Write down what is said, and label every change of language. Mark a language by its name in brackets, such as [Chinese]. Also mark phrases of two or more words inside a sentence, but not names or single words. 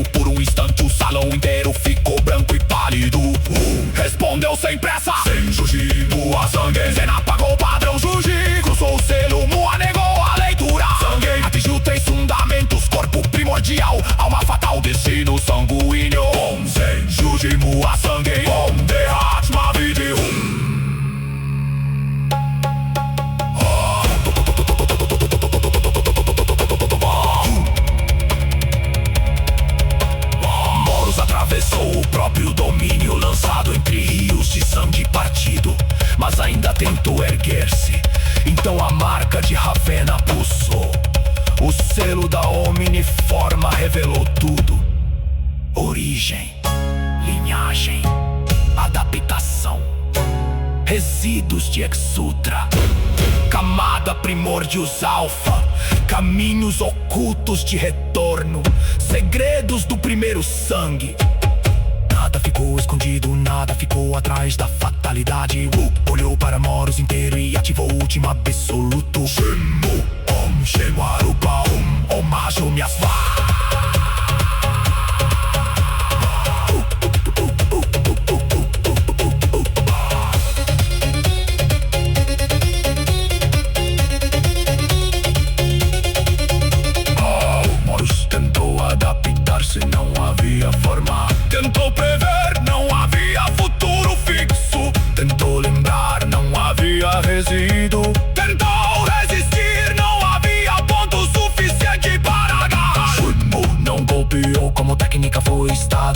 [Portuguese] Por um instante o salão inteiro ficou branco e pálido. Respondeu sem pressa, sem Juji, Mua sangue. Zena apagou o padrão Juji, cruzou o selo, Mua negou a leitura. Sangue atingiu 3 fundamentos: corpo primordial, alma fatal, destino sanguíneo. Om Zen Juji Mua sangue, Om Dehatma Vidi. Moros atravessou o próprio domínio, lançado entre rios de sangue partido, mas ainda tentou erguer-se. Então a marca de Ravena pulsou. O selo da Omniforma revelou tudo: origem, linhagem, adaptação, resíduos de Exutra, camada Primórdios Alpha, caminhos ocultos de retorno, segredos do primeiro sangue. Nada ficou escondido, nada ficou atrás da fatalidade. Olhou para Moros inteiro e ativou o último absoluto. Shemu, Om, Shemu, Arupa, Om, Om, Hasho, Miasva. Moros tentou adaptar-se, não havia forma. Tentou prever, não havia futuro fixo. Tentou lembrar, não havia resíduo. Tentou resistir, não havia ponto suficiente para agarrar. Shunmu não golpeou como técnica, foi estado.